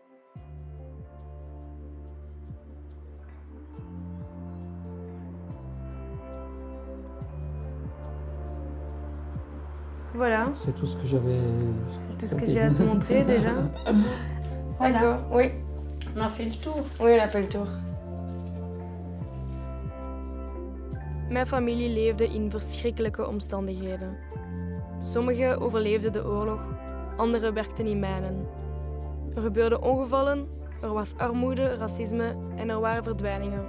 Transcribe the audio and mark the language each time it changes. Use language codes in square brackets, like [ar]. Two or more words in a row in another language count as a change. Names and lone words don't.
[fr] Voilà. C'est tout ce que j'avais... C'est tout ce que j'ai à te montrer déjà. Voilà. D'accord, oui. On a fait le tour. Oui, on a fait le tour. [nl] Mijn familie leefde in verschrikkelijke omstandigheden. Sommigen overleefden de oorlog, anderen werkten in mijnen. Er gebeurden ongevallen, er was armoede, racisme en er waren verdwijningen.